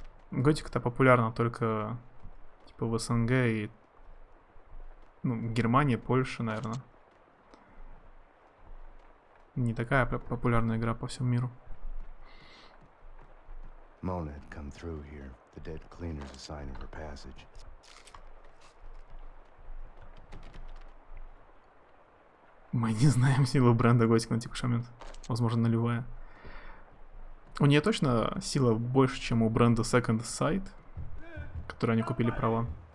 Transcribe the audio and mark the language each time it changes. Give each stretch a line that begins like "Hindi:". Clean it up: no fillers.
Russian: Готика-то популярна только типа в СНГ и Германия, Польша, наверное. Не такая популярная игра по всему миру.
English: Mona had come through here. The dead cleaner's a sign of her passage.
Russian: Мы не знаем силу бренда Готика на текущий момент. Возможно, нулевая. У нее точно сила больше, чем у бренда Second Sight, который они купили права.